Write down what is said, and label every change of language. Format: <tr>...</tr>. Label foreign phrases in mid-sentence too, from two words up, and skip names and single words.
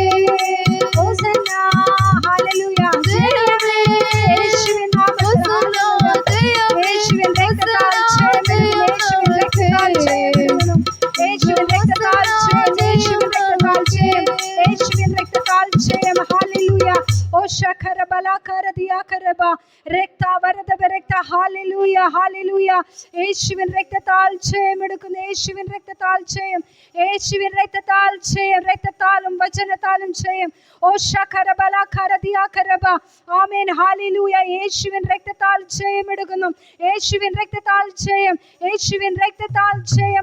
<ta>ஓசன்னா ஹல்லேலூயா ஜெயமே, இயேசுவின் நாமத்தில் ஜெயமே, இயேசுவின் ரத்தத்தால் ஜெயம், இயேசுவின் ரத்தத்தால் ஜெயம், இயேசுவின் ரத்தத்தால் ஜெயம், இயேசுவின் ரத்தத்தால் ஜெயம். ஹல்லேலூயா. ஓ ஷக்கர பலா கரதியா கரபா രക്താ വരദ രക്താ.</ta> <ml>ഹല്ലേലൂയ ഹല്ലേലൂയ. യേശുവിൻ രക്തത്താൽ ജയം എടുക്കുന്നു, യേശുവിൻ രക്തത്താൽ ജയം, യേശുവിൻ രക്തത്താൽ ജയം, രക്തത്താലും വചനത്താലും ജയം. ഓ ശകര ബല കരദിയാ കരബ. ആമേൻ ഹല്ലേലൂയ. യേശുവിൻ രക്തത്താൽ ജയം എടുക്കുന്നു, യേശുവിൻ രക്തത്താൽ ജയം, യേശുവിൻ രക്തത്താൽ ജയം.</ml>